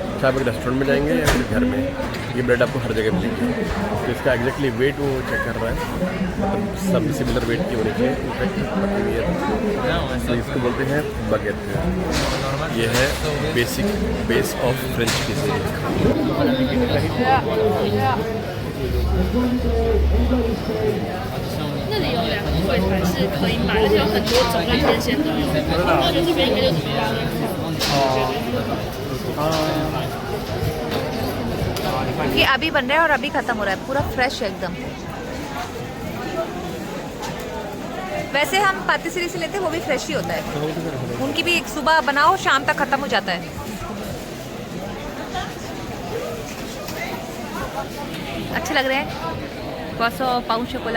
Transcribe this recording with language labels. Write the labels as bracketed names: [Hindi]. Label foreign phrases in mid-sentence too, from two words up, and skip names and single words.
[Hindi] चाहे आप रेस्टोरेंट में जाएंगे या फिर घर में, ये ब्रेड आपको हर जगह मिलेगी। तो इसका [English] exactly weight [Hindi] वो चेक कर रहा है, मतलब सब [English] similar weight [Hindi] की होनी चाहिए। इनफैक्ट तो इसको बोलते हैं बगेट। ये है [English] base of French cuisine. [Chinese] 那里有2个柜台是可以买，而且有很多种类天线都有。我觉得这边应该就怎么样？ [Hindi] ये अभी बन रहा है और अभी खत्म हो रहा है, पूरा फ्रेश है एकदम। वैसे हम पातीसिरी से लेते हैं, वो भी फ्रेश ही होता है। उनकी भी एक सुबह बनाओ शाम तक खत्म हो जाता है। अच्छे लग रहे हैं [French] croissant, pain chocolat.